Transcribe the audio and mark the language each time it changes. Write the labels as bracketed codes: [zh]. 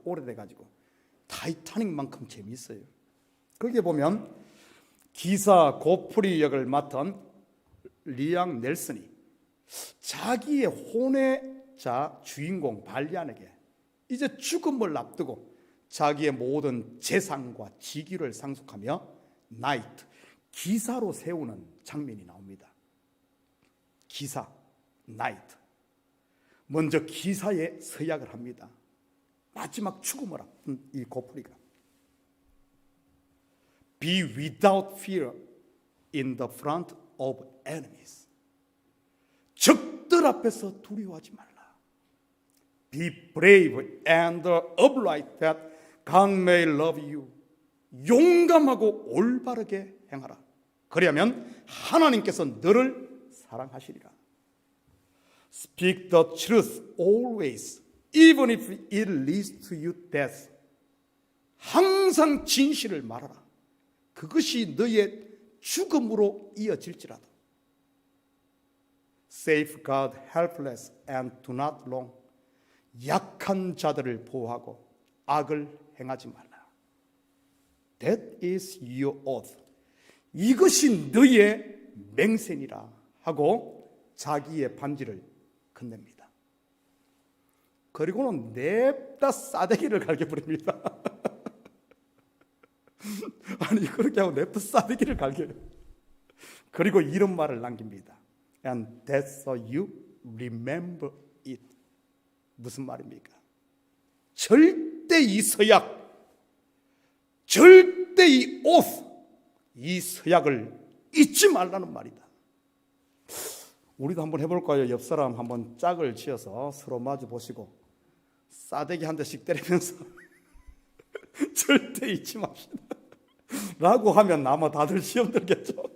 [ko] 오래돼가지고 타이타닉만큼 재미있어요. 거기에 보면 기사 고프리 역을 맡은 리앙 넬슨이 자기의 혼외자 주인공 발리안에게 이제 죽음을 앞두고 자기의 모든 재산과 직위를 상속하며 나이트, 기사로 세우는 장면이 나옵니다. 기사, 나이트. 먼저 기사에 서약을 합니다. 마지막 죽음을 앞둔 이 고프리가 [en] Be without fear in the front of enemies. [ko] 적들 앞에서 두려워하지 말라. [en] Be brave and upright that God may love you. [ko] 용감하고 올바르게 행하라. 그리하면 하나님께서 너를 사랑하시리라. [en] Speak the truth always, even if it leads to you death. [ko] 항상 진실을 말하라. 그것이 너의 죽음으로 이어질지라도. [en] Safeguard helpless and do not wrong. [ko] 약한 자들을 보호하고 악을 행하지 말라. [en] That is your oath. [ko] 이것이 너의 맹세니라 하고 자기의 반지를 건넵니다. 그리고는 냅다 싸대기를 갈겨버립니다. 아니 그렇게 하고 냅다 싸대기를 갈겨요. 그리고 이런 말을 남깁니다. [en] And that's so you remember it. [ko] 무슨 말입니까? 절대 이 서약, 절대 이 oath, 이 서약을 잊지 말라는 말이다. 우리도 한번 해볼까요? 옆 사람 한번 짝을 지어서 서로 마주 보시고 싸대기 한 대씩 때리면서 절대 잊지 맙시다 라고 하면 아마 다들 시험 들겠죠.